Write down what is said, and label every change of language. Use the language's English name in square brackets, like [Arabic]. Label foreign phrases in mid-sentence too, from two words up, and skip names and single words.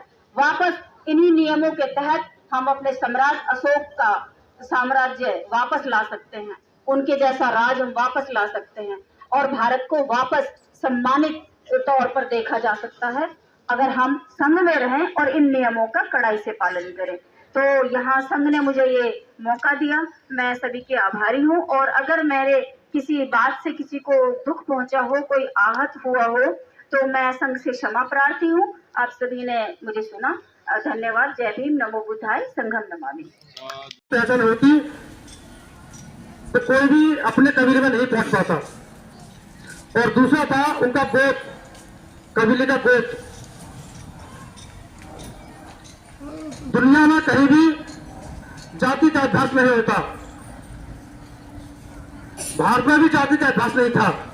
[Hindi] वापस इन्हीं नियमों के तहत हम अपने सम्राट अशोक का साम्राज्य वापस ला सकते हैं, उनके जैसा राज हम वापस ला सकते हैं, और भारत को वापस सम्मानित तौर पर देखा जा सकता है अगर हम संघ में रहें और इन नियमों का कड़ाई से पालन करें। तो यहाँ संघ ने मुझे ये मौका दिया, मैं सभी के आभारी हूँ। और अगर मेरे किसी बात से किसी को दुख पहुँचा हो, कोई आहत हुआ हो, तो मैं संघ से क्षमा प्रार्थी हूँ। आप सभी ने मुझे सुना, धन्यवाद। जय भीम, [Pali] नमो बुद्धाय, संघम नमामि। [Hindi] पहचान होती तो कोई भी अपने कबीले में नहीं पहुंच पाता। और दूसरा था उनका गोत, कबीले का गोत। दुनिया में कहीं भी जाति का अभ्यास नहीं होता, भारत में भी जाति का अभ्यास नहीं था।